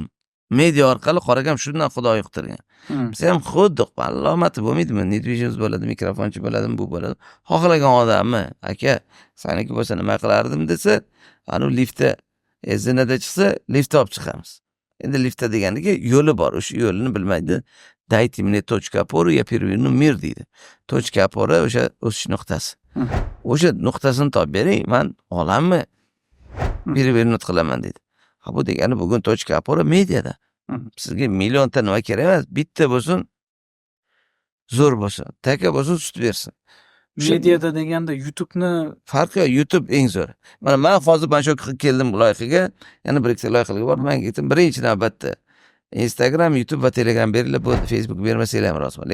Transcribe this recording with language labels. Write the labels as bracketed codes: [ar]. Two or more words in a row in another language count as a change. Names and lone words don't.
[uz] Media orqali qaragan shundan Xudo yuqtirgan. Biz ham xuddi alomati bo'lmaydimi? Nedvijimiz bo'ladi, mikrofonchi bo'ladimi, bu bo'ladi. Xohlagan odamni, aka, saniki bo'lsa nima qilardim desa, ana liftda zinada chiqsa, liftda olib chiqamiz. Endi liftda deganiki yo'li bor, o'sha yo'lini bilmaydi. [ru] Dайте мне точку опоры, я переверну мир deydi. Точка опоры [uz] o'sha o'sish nuqtasi. O'sha nuqtasini topib bering, men olamni перевернут qilaman deydi. Ha bu degani bugun [ru] точка опоры [uz] mediada. Sizga millionta nima kerak emas, bitta bo'lsin, zo'r bo'lsin, taka bo'lsin, sut bersin. Mediada deganda YouTube'ni farqi yo'q, YouTube eng zo'r. Men hozir mana shu keldim loyihaga, yana bir ikkita loyihalarga bordim. Men aytdim, birinchi navbatda Instagram, YouTube va Telegram berilib, bu Facebook bermasanglar ham roziman.